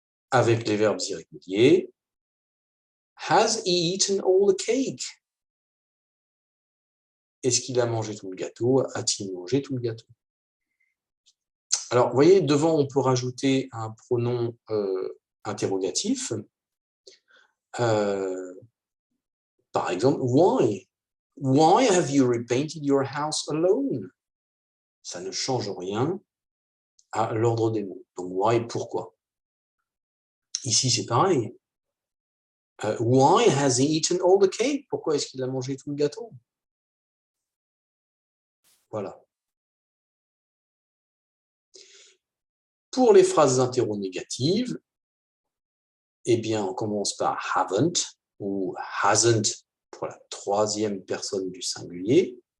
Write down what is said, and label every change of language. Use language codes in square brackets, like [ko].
[fr] Avec les verbes irréguliers, [en] has he eaten all the cake? [fr] Est-ce qu'il a mangé tout le gâteau? A-t-il mangé tout le gâteau? Alors, vous voyez, devant, on peut rajouter un pronom interrogatif. Par exemple, why? [en] Why have you repainted your house alone? [fr] Ça ne change rien à l'ordre des mots. Donc, why, pourquoi? Ici, c'est pareil. [en] Why has he eaten all the cake? [fr] Pourquoi est-ce qu'il a mangé tout le gâteau? Voilà. Pour les phrases interronégatives, eh bien, on commence par haven't ou hasn't pour la troisième personne du singulier.